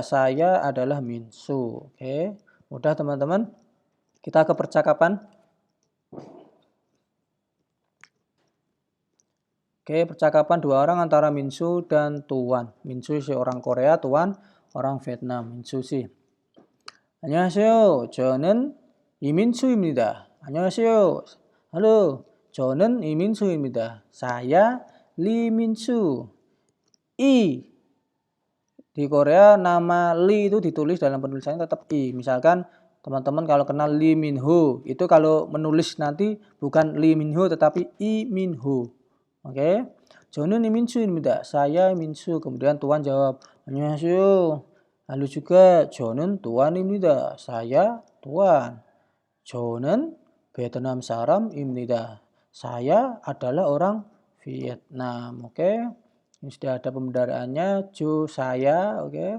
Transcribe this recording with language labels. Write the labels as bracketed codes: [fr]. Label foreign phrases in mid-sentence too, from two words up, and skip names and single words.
[id] Saya adalah Minsu. Oke. Mudah teman-teman. Kita ke percakapan. Oke, percakapan dua orang antara Minsu dan Tuan. Minsu si orang Korea, Tuan orang Vietnam. Minsu si. [ko] 안녕하세요. 저는 이민수입니다. 안녕하세요. Halo, 저는 이민수입니다. [id] Saya Lee Minsu. Di Korea nama Lee itu ditulis dalam penulisannya tetap I. Misalkan teman-teman kalau kenal Lee Min Ho, itu kalau menulis nanti bukan Lee Min Ho tetapi I Min Ho. Oke. [ko] 저는 이민수입니다. [id] Saya Minsu. Kemudian Tuan jawab, 안녕하세요. Halo juga, [ko] 저는 Tuan입니다. [id] Saya Tuan. [ko] 저는 Vietnam 사람입니다. [id] Saya adalah orang Vietnam. Oke. Ini sudah ada pembendaraannya, Jo saya, oke.